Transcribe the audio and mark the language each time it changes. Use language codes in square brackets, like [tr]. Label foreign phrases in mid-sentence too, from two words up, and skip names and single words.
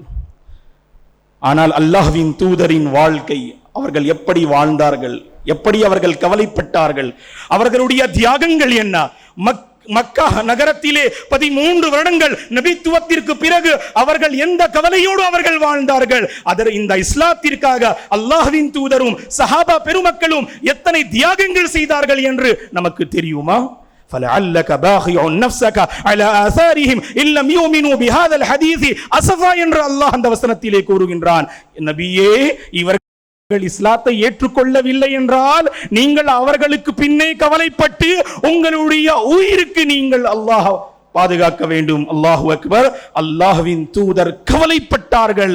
[ta] ஆனால் அல்லாஹ்வின் தூதரின் வாழ்க்கை, அவர்கள் எப்படி வாழ்ந்தார்கள், எப்படி அவர்கள் கவலைப்பட்டார்கள், அவர்களுடைய தியாகங்கள் என்ன? மக்கா நகரத்திலே 13 வருடங்கள் நபித்துவத்திற்கு பிறகு அவர்கள் எந்த கவலையோடு அவர்கள் வாழ்ந்தார்கள். அதற்கு இந்த இஸ்லாத்திற்காக அல்லாஹ்வின் தூதரும் சஹாபா பெருமக்களும் எத்தனை தியாகங்கள் செய்தார்கள் என்று நமக்கு தெரியுமா? [ar] فَلَعَلَّكَ بَاخِعٌ نَفْسَكَ عَلَى آثَارِهِمْ إِن لَّمْ يُؤْمِنُوا بِهَذَا الْحَدِيثِ أَسَفًا [ta] என்று அல்லாஹ் அந்த வசனத்திலே கூறுகின்றான். நபியே, இவர்கள் இஸ்லாத்தை ஏற்றுக்கொள்ளவில்லை என்றால் நீங்கள் அவர்களுக்கு பின்னே கவலைப்பட்டு உங்களுடைய உயிருக்கு நீங்கள் அல்லாஹ் பாதுகாக்க வேண்டும். [ar] الله أكبر. [ta] அல்லாஹ்வின் தூதர் கவலைப்பட்டார்கள்.